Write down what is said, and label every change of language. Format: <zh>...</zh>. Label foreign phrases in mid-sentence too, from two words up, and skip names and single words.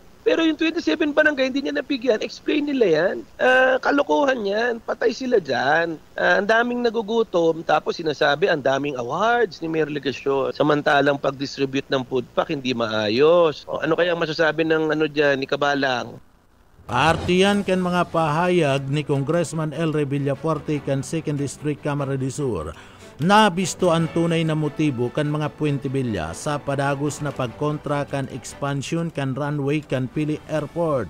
<tl>Pero yung 27 barangay, hindi niya nabigyan. Explain nila yan. Kalokohan yan. Patay sila dyan. Ang daming nagugutom. Tapos sinasabi, ang daming awards ni Mayor Ligasyon. Samantalang pag-distribute ng</tl> <en>food pack,</en> <tl>hindi maayos. O, ano kaya masasabi ng dyan, ni Kabalang?</tl> <bik>Partiyan kan mga pahayag ni Congressman Elre Villapuerte kan 2nd District Cámara de Sur. Nabisto ang tunay na motibo kan mga Puente Villa sa padagos na pagkontra kan expansion kan runway kan Pili Airport.</bik>